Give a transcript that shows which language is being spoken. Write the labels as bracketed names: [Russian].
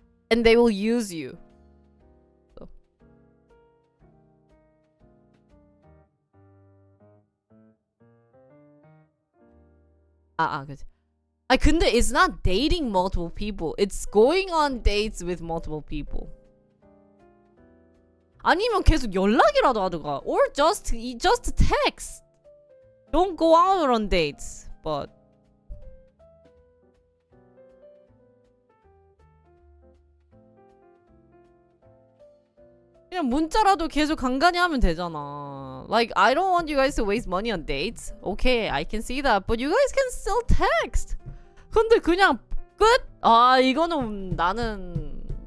[English] And they will use you. So. [Korean] 그치. 근데 [English] it's not dating multiple people. It's going on dates with multiple people. [Korean] 아니면 계속 연락이라도 하든가. [English] Or just text. Don't go out on dates. But [Korean] 그냥 문자라도 계속 간간히 하면 되잖아. [English] Like, I don't want you guys to waste money on dates. Okay, I can see that. But you guys can still text. [Korean] 근데 그냥 끝? 이거는 나는